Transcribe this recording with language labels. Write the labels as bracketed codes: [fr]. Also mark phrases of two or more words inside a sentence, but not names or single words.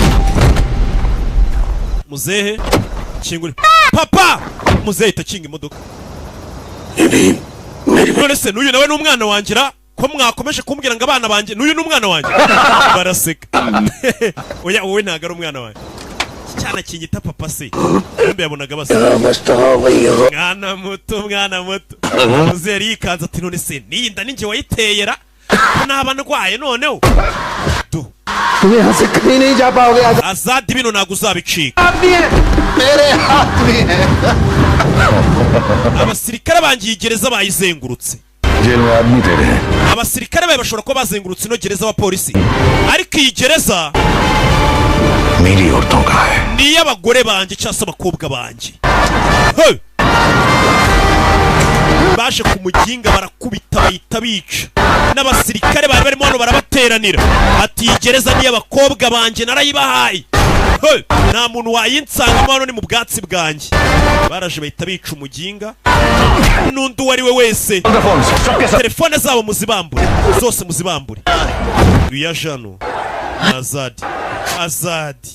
[rw] muzehe kingure papa muzehe itakinga imodoka none se n'uyu nawe n'umwana wangira ko mwakomeje kumbwira ngo abana banjye n'uyu n'umwana wanjye baraseka oya wowe ntago ari umwana wanjye cyana kinyita papa se mbe yabonaga basa mwana muto muzehe yikanze ati none se niyi nda ninjye wayiteyera naba ndwaye noneho azado [hi] तुम यहाँ से कहीं नहीं जा पाओगे [rw] azadi bino ntabwo uzabicika [hi] मेरे हाथ में है [rw] abasirikare bangiye gereza bayizengurutse [hi] जेल में आदमी तेरे हैं [rw] abasirikare bawe bashobora kuba bazengurutse ino gereza abapolisi ariko iyi gereza [hi] मेरी औरतों का है [rw] ni iy'abagore banjye cyangwa se abakobwa banjye Hey! baje ku muginga barakubita bahita bica n'abasirikare bari barimo hano barabateranira ati iyi gereza ni iy'abakobwa banjye narayibahaye Hey! nta muntu wayinsangamo hano ni mu bwatsi bwanjye baraje bahita bica umuginga n'undi uwo ari we wese telefone zabo muzibambure zose muzibambure uya jano azadi